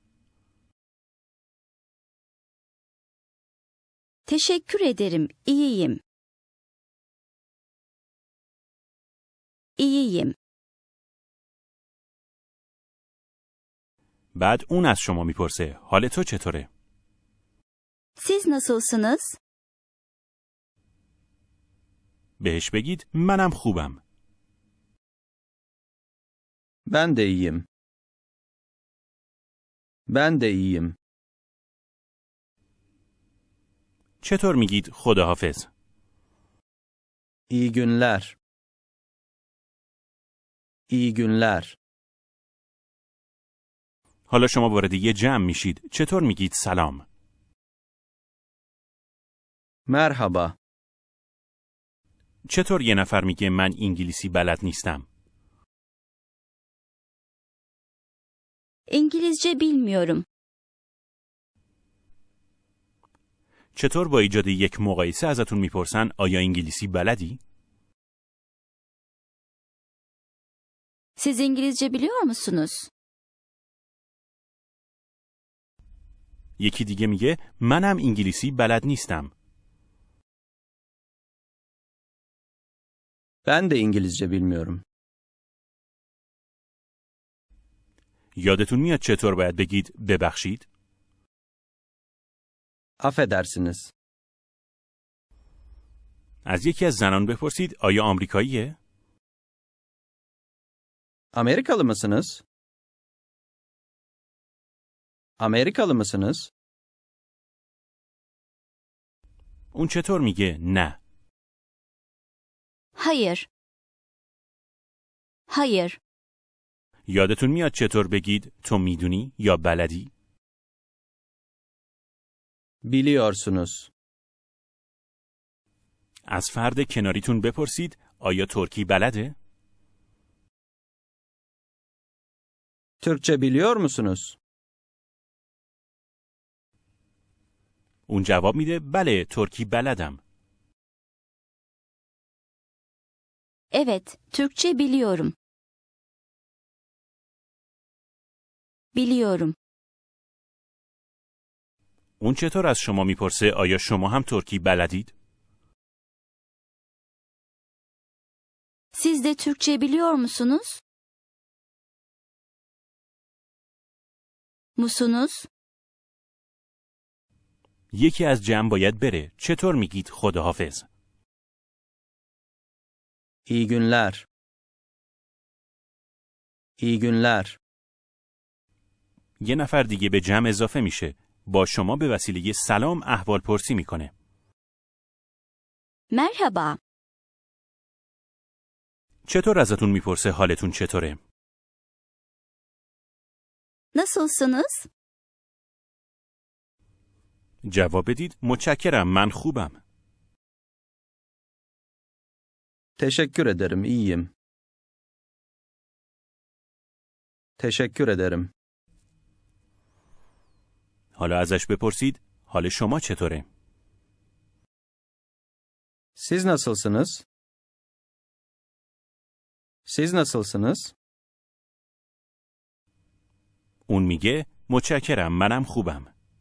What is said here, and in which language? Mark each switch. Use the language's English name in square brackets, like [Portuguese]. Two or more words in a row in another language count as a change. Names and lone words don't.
[Turkish] Teşekkür ederim. İyiyim. İyiyim. [Persian] بعد اون از شما میپرسه حال تو چطوره؟ [Turkish] Siz nasılsınız? [Persian] بهش بگید منم خوبم. [Turkish] Ben de iyiyim. Ben de iyiyim. [Persian] چطور میگید خداحافظ؟ [Turkish] İyi günler. İyi günler. [Persian] حالا شما وارد یه جمع میشید. چطور میگید سلام؟ [Turkish] Merhaba. [Persian] چطور یه نفر میگه من انگلیسی بلد نیستم؟ [Turkish] İngilizce bilmiyorum. [Persian] چطور با ایجاد یک مقایسه ازتون میپرسن آیا انگلیسی بلدی؟ [Turkish] Siz İngilizce biliyor musunuz? [Persian] یکی دیگه میگه منم انگلیسی بلد نیستم. [Turkish] Ben de İngilizce bilmiyorum. [Persian] یادتون میاد چطور باید بگید ببخشید؟ [Turkish] Affedersiniz. [Persian] از یکی از زنان بپرسید آیا آمریکاییه؟ [Turkish] Amerikalı mısınız? Amerikalı mısınız? [Persian] اون چطور میگه نه؟ [Turkish] Hayır. Hayır. [Persian] یادتون میاد چطور بگید تو میدونی یا بلدی؟ [Turkish] Biliyorsunuz. [Persian] از فرد کناریتون بپرسید آیا ترکی بلده؟ [Turkish] Türkçe biliyor musunuz? [Persian] اون جواب میده بله ترکی بلدم. [Turkish] Evet, Türkçe biliyorum. Biliyorum. [Persian] اون چطور از شما میپرسه آیا شما هم ترکی بلدید؟ [Turkish] Siz de Türkçe biliyor musunuz? Musunuz? [Persian] یکی از جمع باید بره. چطور میگید خداحافظ؟ [Turkish] İyi günler. İyi günler. [Persian] یه نفر دیگه به جمع اضافه میشه. با شما به وسیله سلام احوال پرسی میکنه. [Turkish] Merhaba. [Persian] چطور ازتون میپرسه حالتون چطوره؟ [Turkish] Nasılsınız? [Persian] جواب بدید متشکرم من خوبم. [Turkish] Teşekkür ederim, iyiyim. Teşekkür ederim. [Persian] حالا ازش بپرسید حال شما چطوره؟ [Turkish] Siz nasılsınız? Siz nasılsınız? [Persian] اون میگه متشکرم منم خوبم.